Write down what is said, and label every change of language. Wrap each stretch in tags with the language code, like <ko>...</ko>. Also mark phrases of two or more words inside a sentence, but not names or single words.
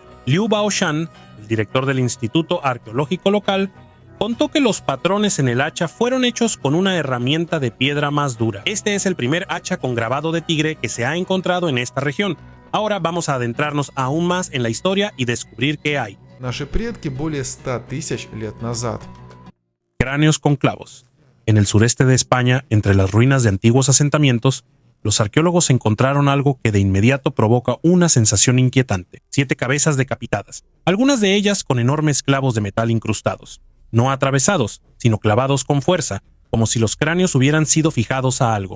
<es>Liu Baoshan, el director del Instituto Arqueológico local, contó que los patrones en el hacha fueron hechos con una herramienta de piedra más dura. Este es el primer hacha con grabado de tigre que se ha encontrado en esta región. Ahora vamos a adentrarnos aún más en la historia y descubrir qué hay.</es> <ru>Наши предки более 100 тысяч лет назад.</ru> <es>Cráneos con clavos. En el sureste de España, entre las ruinas de antiguos asentamientos, los arqueólogos encontraron algo que de inmediato provoca una sensación inquietante. 7 cabezas decapitadas, algunas de ellas con enormes clavos de metal incrustados. No atravesados, sino clavados con fuerza, como si los cráneos hubieran sido fijados a algo.</es>